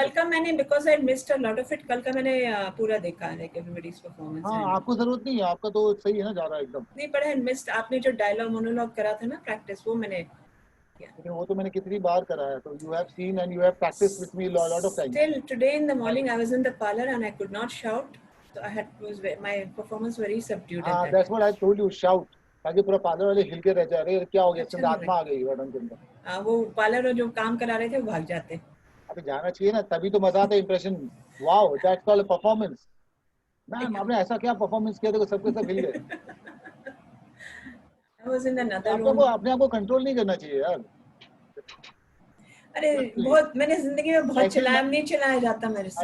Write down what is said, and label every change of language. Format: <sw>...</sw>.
<hi>कल का मैंने</hi> <en>because I missed a lot of it,</en> <hi>कल का मैंने पूरा देखा है</hi> <en>Like everybody's performance.</en> <hi>हाँ, आपको जरूरत नहीं है, आपका तो सही है ना, जा रहा है एकदम. नहीं, पर</hi> <en>I missed.</en> <hi>आपने जो डायलॉग मोनोलॉग करा था ना प्रैक्टिस, वो मैंने लेकिन वो तो मैंने कितनी बार कराया, तो</hi> <en>You have seen and you have practised with me lot of time. Still today in the morning I was in the parlor and I could not shout, so my performance very subdued. That's what I told you, shout,</en> <hi>ताकि पूरा parlour वाले हिल के रह जा रहे. क्या हो गया? इसके अंदर आत्मा आ गई मैडम के अंदर. वो पार्लर जो काम करा रहे थे वो भाग जाते. अबे जाना चाहिए ना, तभी तो मजा आता है. Impression.</hi> <en>Wow, that's called performance.</en> <hi>Ma'am आपने ऐसा क्या परफॉर्मेंस किया, देखो सबके सब हिल गए.</hi> <en>I was in another room.</en> <hi>आपको अपने आप को कंट्रोल नहीं करना चाहिए यार. अरे बहुत, मैंने जिंदगी में बहुत चिल्लाया, नहीं चिल्लाया जाता मेरे से.</hi>